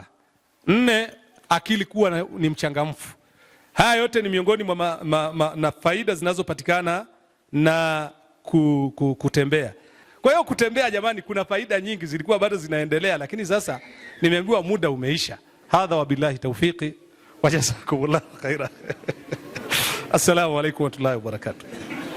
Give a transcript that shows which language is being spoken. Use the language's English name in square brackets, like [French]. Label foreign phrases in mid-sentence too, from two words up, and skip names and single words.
[Swahili] 4, akili kuwa ni mchangamfu. Haya yote ni miongoni na faida zinazopatikana na kutembea. Kwa hiyo kutembea jamani, kuna faida nyingi, zilikuwa bado zinaendelea, lakini sasa nimeambiwa muda umeisha. [Arabic] هذا وبالله التوفيق وجزاكم الله خيرا. السلام عليكم ورحمة الله وبركاته.